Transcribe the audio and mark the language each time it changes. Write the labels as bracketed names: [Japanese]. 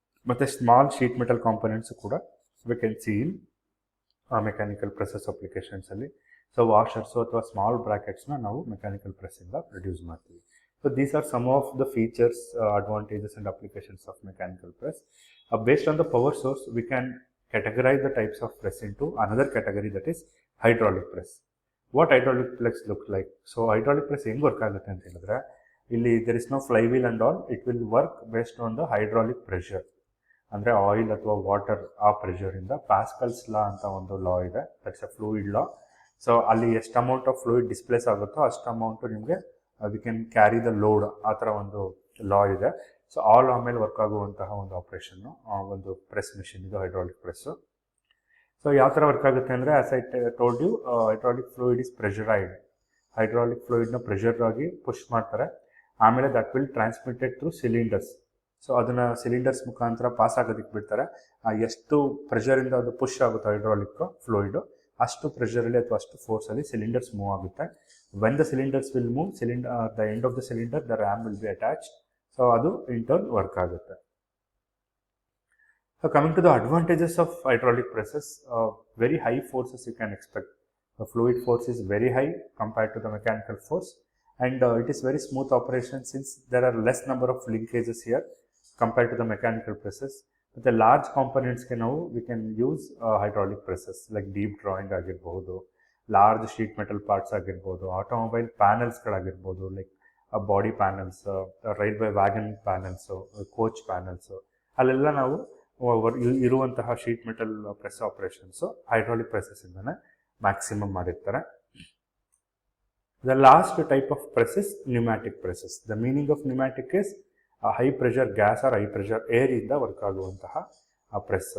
[Kannada] ಮತ್ತು small sheet metal components ಕೂಡ [English] we can see in [Kannada] mechanical ಪ್ರೆಸಸ್ ಅಪ್ಲಿಕೇಶನ್ಸಲ್ಲಿ. So washers ಅಥವಾ small ಬ್ರಾಕೆಟ್ಸ್ನ ನಾವು ಮೆಕ್ಯಾನಿಕಲ್ ಪ್ರೆಸ್ಸಿಂದ ಪ್ರೊಡ್ಯೂಸ್ ಮಾಡ್ತೀವಿ. [English] So these are some of the features, advantages and applications of mechanical press. Based on the power source we can categorize the types of press into another category, that is hydraulic press. What hydraulic press look like? So hydraulic press [Kannada] ಹೆಂಗೆ work ಆಗುತ್ತೆ ಅಂತ ಹೇಳಿದ್ರೆ, ಇಲ್ಲಿ [English] there is no flywheel and all, it will work based on the hydraulic pressure. [Kannada] ಅಂದರೆ oil ಅಥವಾ water ಆ ಪ್ರೆಷರಿಂದ pascals ಲಾ ಅಂತ ಒಂದು ಲಾ ಇದೆ, [English] That's a fluid law. [Kannada] So ಅಲ್ಲಿ ಎಷ್ಟು ಅಮೌಂಟ್ ಆಫ್ ಫ್ಲೂಯಿಡ್ ಡಿಸ್ಪ್ಲೇಸ್ ಆಗುತ್ತೋ ಅಷ್ಟು ಅಮೌಂಟು ನಿಮಗೆ [English] we can carry the load, [Kannada] ಆ ಥರ ಒಂದು ಲಾ ಇದೆ. ಸೊ ಆ ಲಾ ಮೇಲೆ ವರ್ಕ್ ಆಗುವಂತಹ ಒಂದು ಆಪ್ರೇಷನ್ನು ಒಂದು ಪ್ರೆಸ್ ಮಿಷಿನ್ ಇದು ಹೈಡ್ರಾಲಿಕ್ ಪ್ರೆಸ್ಸು. ಸೊ ಯಾವ ಥರ ವರ್ಕ್ ಆಗುತ್ತೆ ಅಂದರೆ, [English] As I told you, hydraulic fluid is pressurised. [Kannada] Hydraulic ಫ್ಲೂಯಿಡ್ನ pressure ಆಗಿ ಪುಷ್ ಮಾಡ್ತಾರೆ. ಆಮೇಲೆ [English] That will transmitted through cylinders. [Kannada] So ಅದನ್ನು ಸಿಲಿಂಡರ್ಸ್ ಮುಖಾಂತರ ಪಾಸ್ ಆಗೋದಕ್ಕೆ ಬಿಡ್ತಾರೆ. ಎಷ್ಟು ಪ್ರೆಷರಿಂದ ಅದು ಪುಷ್ ಆಗುತ್ತೆ ಹೈಡ್ರಾಲಿಕ್ ಫ್ಲೂಯಿಡು, ಅಷ್ಟು ಪ್ರೆಷರಲ್ಲಿ ಅಥವಾ ಅಷ್ಟು ಫೋರ್ಸಲ್ಲಿ ಸಿಲಿಂಡರ್ಸ್ ಮೂವ್ ಆಗುತ್ತೆ. [English] When the cylinders will move, the end of the cylinder the ram will be attached. [Kannada] So ಅದು ಇನ್ ಟರ್ನ್ ವರ್ಕ್ ಆಗುತ್ತೆ. [English] So coming to the advantages of hydraulic presses, very high forces you can expect. The fluid force is very high compared to the mechanical force, and it is very smooth operation since there are less number of linkages here compared to the mechanical presses. But the large components we can use hydraulic presses like deep drawing [Kannada] agirbodu, [English] large sheet metal parts agirbodu, automobile panels agirbodu like body panels, railway wagon panels, coach panels. [Kannada] ಅಲ್ಲೆಲ್ಲ ನಾವು ಇರುವಂತಹ sheet metal press operations hydraulic ಪ್ರೆಸಸ್ಸಿಂದನೇ maximum ಮಾಡಿರ್ತಾರೆ. [English] The last type of presses pneumatic presses. The meaning of pneumatic is high pressure gas or high pressure ಏರಿಂದ [Kannada] work ಆಗುವಂತಹ press.